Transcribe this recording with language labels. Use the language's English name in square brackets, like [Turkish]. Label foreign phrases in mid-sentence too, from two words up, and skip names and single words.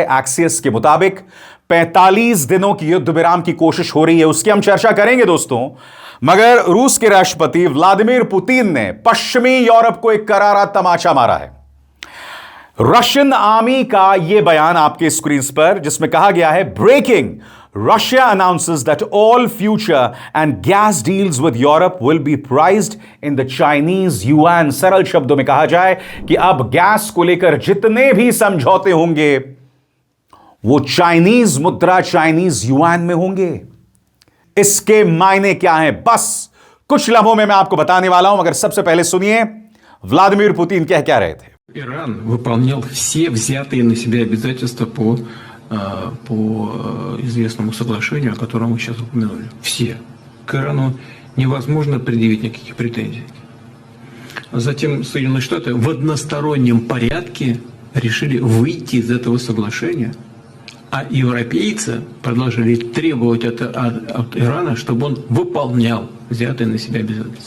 [Hindi] एक्सियस के मुताबिक 45 दिनों की युद्ध विराम की कोशिश हो रही है, उसकी हम चर्चा करेंगे दोस्तों। मगर रूस के राष्ट्रपति व्लादिमीर पुतिन ने पश्चिमी यूरोप को एक करारा तमाचा मारा है। [English] Russian army [Hindi] का यह बयान आपके स्क्रीन पर, जिसमें कहा गया है, ब्रेकिंग, [English] Russia announces that all future and gas deals with Europe will be priced in the Chinese yuan। [Hindi] सरल शब्दों में कहा जाए कि अब गैस को लेकर जितने भी समझौते होंगे वो चाइनीज मुद्रा, [English] Chinese yuan [Hindi] में होंगे। इसके मायने क्या हैं, बस कुछ लम्हों में मैं आपको बताने वाला हूं। मगर सबसे पहले सुनिए व्लादिमीर पुतिन कह क्या रहे थे। [Russian] Иран выполнял все взятые на себя обязательства по известному соглашению, о котором мы сейчас упомянули. Все. К Ирану невозможно предъявить никаких претензий. Затем Соединенные Штаты в одностороннем порядке решили выйти из этого соглашения, а европейцы продолжили требовать от Ирана, чтобы он выполнял взятые на себя обязательства.